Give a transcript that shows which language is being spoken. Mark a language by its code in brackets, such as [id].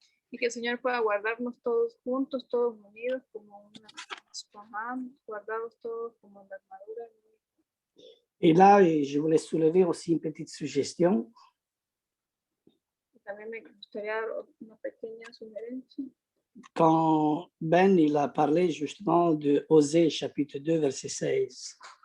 [es] y que el Señor pueda guardarnos todos juntos, todos unidos como una mishpacha, guardados todos como la armadura. [fr] Et là, je voulais soulever aussi une petite suggestion. [es] También me gustaría dar una pequeña sugerencia. [fr] Quand Ben il a parlé justement de Osée chapitre 2 verset 16.